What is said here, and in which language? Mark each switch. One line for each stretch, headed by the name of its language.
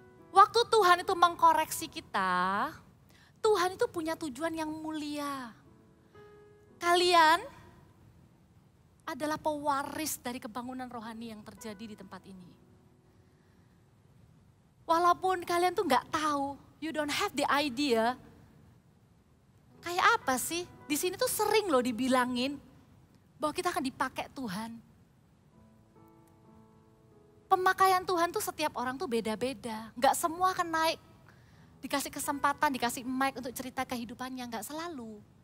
Indonesian: Waktu Tuhan itu mengkoreksi kita, Tuhan itu punya tujuan yang mulia. Kalian adalah pewaris dari kebangunan rohani yang terjadi di tempat ini. Walaupun kalian tuh gak tahu,
English: you don't have the idea.
Indonesian: Kayak apa sih? Di sini tuh sering loh dibilangin bahwa kita akan dipakai Tuhan. Pemakaian Tuhan tuh setiap orang tuh beda-beda. Gak semua akan naik, dikasih kesempatan, dikasih mic untuk cerita kehidupannya, gak selalu.